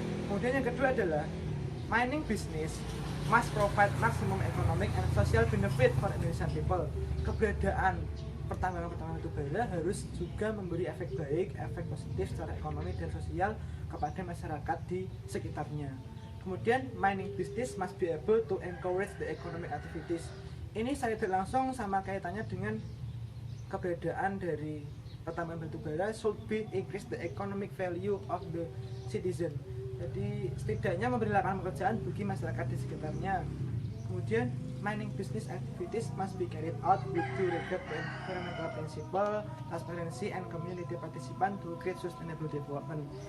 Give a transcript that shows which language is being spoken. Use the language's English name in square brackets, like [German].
[Indonesian] Kemudian yang kedua adalah [English] mining business must provide maximum economic and social benefit for Indonesian people. [Indonesian] Keberadaan pertambangan batu bara harus juga memberi efek baik, efek positif secara ekonomi dan sosial kepada masyarakat di sekitarnya. Kemudian [English] mining business must be able to encourage the economic activities. [Indonesian] Ini saya tidak langsung sama kaitannya dengan keberadaan dari pertambangan batu bara [English] should be increase the economic value of the citizen. [Indonesian] Jadi setidaknya memberi lapangan pekerjaan bagi masyarakat di sekitarnya. Kemudian [English] mining business activities must be carried out with due regard to environmental principle, transparency and community participation to create sustainable development.